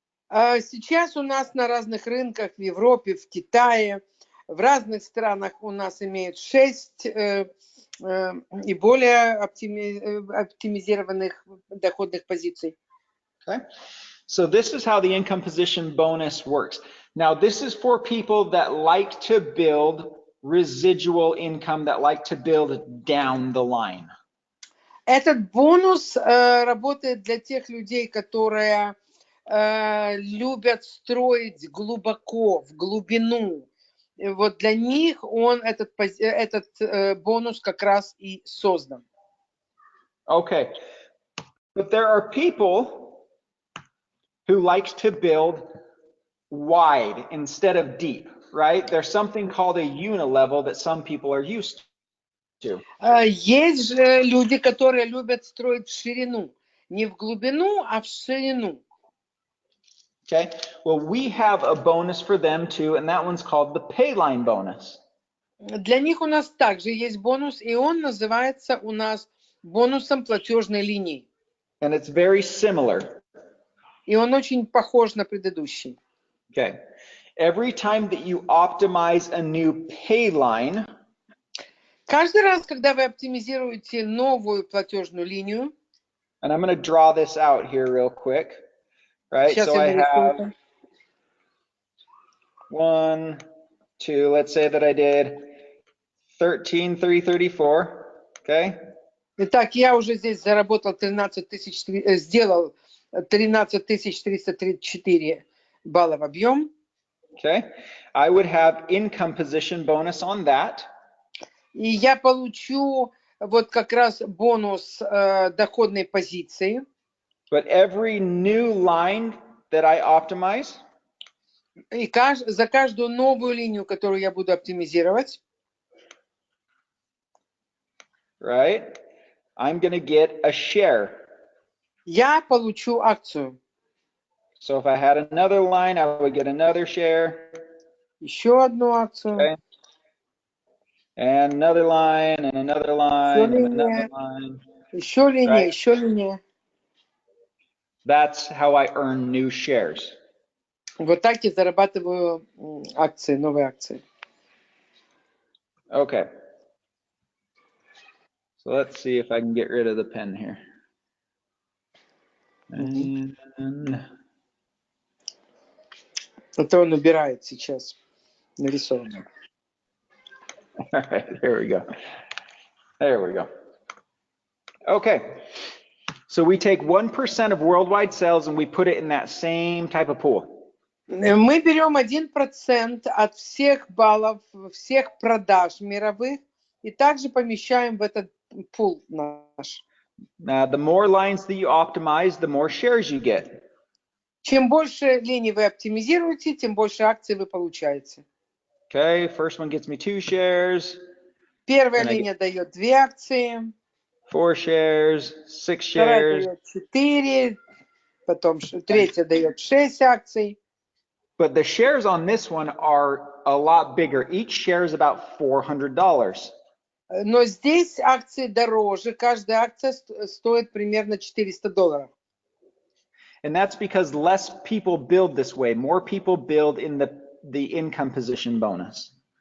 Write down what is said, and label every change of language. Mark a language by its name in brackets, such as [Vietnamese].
[Russian] Сейчас у нас на разных рынках в Европе, в Китае, в разных странах у нас имеют 6 и более оптимизированных доходных позиций. [English] Okay. So this is how the income position bonus works. Now this is for people that like to build residual income, that like to build down the line. [Russian] Этот бонус работает для тех людей, которые любят строить глубоко, в глубину. Вот для них он этот бонус как раз и создан. [English] Okay, but there are people who like to build wide instead of deep, right? There's something called a unilevel that some people are used to. [Russian] Есть же люди, которые любят строить в ширину. Не в глубину, а в ширину. [English] Okay, well, we have a bonus for them too, and that one's called the pay line bonus. [Russian] Для них у нас также есть бонус, и он называется у нас бонусом платежной линии. [English] And it's very similar. [Russian] И он очень похож на предыдущий. [English] Okay, every time that you optimize a new pay line, [Russian] каждый раз, когда вы оптимизируете новую платежную линию, [English] and I'm going to draw this out here real quick, right? [Russian] Сейчас [English] So [Russian] я [English] I have [Russian] нарисую. [English] 1, 2, let's say that I did 13,334, okay? [Russian] Итак, я уже здесь заработал 13 тысяч, сделал 13 334 балла в объем. [English] Okay, I would have income position bonus on that. [Russian] И я получу вот как раз бонус доходной позиции. [English] But every new line that I optimize, [Russian] И за каждую новую линию, которую я буду оптимизировать, [English] right, I'm going to get a share. [Russian] я получу акцию. [English] So if I had another line, I would get another share. [Russian] Еще одну акцию. [English] Okay. And another line, and another line, and another [Russian] линия. [English] line. [Russian] Еще линия, [English] Right. [Russian] еще линия. [English] That's how I earn new shares. [Russian] Вот так я зарабатываю акции, новые акции. [English] Okay. So let's see if I can get rid of the pen here. And [Russian] Это он убирает сейчас нарисованно. [English] all right, here we go. There we go. Okay. So we take 1% of worldwide sales and we put it in that same type of pool. [Russian] Мы берем 1% от всех баллов, всех продаж мировых и также помещаем в этот пул наш. [English] The more lines that you optimize, the more shares you get. [Russian] Чем больше линий вы оптимизируете, тем больше акций вы получаете. [English] Okay, first one gets me 2 shares. [Russian] Первая [English] Then I [Russian] линия дает 2 акции, [English] 4 shares, 6 [Russian] вторая [English] shares. [Russian] дает 4, потом третья дает 6 акций. [English] But the shares on this one are a lot bigger. Each share is about $400. Но здесь акции дороже, каждая акция стоит примерно $400. And that's because less people build this way. More people build in the income position bonus.